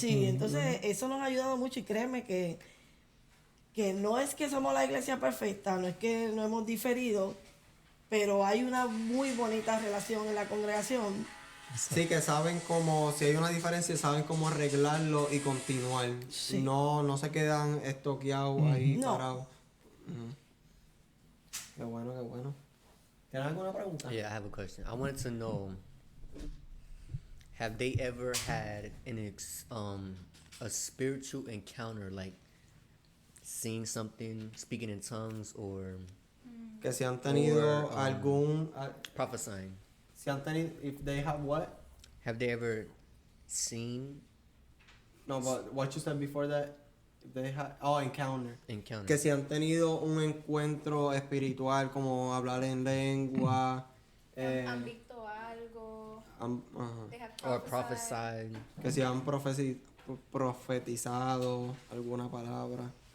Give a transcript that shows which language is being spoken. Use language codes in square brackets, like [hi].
[es] Sí, entonces eso nos ha ayudado mucho y créeme que no es que somos la iglesia perfecta, no es que no hemos diferido, pero hay una muy bonita relación en la congregación. Sí, que saben cómo, si hay una diferencia, saben cómo arreglarlo y continuar. Sí. No se quedan estoqueados ahí No. parados. Qué bueno, qué bueno. ¿Tienes alguna pregunta? [en] Yeah, I have a question. I wanted to know, have they ever had a spiritual encounter, like seeing something, speaking in tongues, or [es] Que si han tenido [en] Or, [es] algún... [en] prophesying? [es] si han tenido... [en] If they have what? Have they ever seen No, but what you said before that? If they have... Oh, encounter. encounter? [es] Que si han tenido un encuentro espiritual, como hablar en lengua... Han visto algo. ajá. [en] They have Or prophesied. prophesied? [es] Que si han profetizado alguna palabra.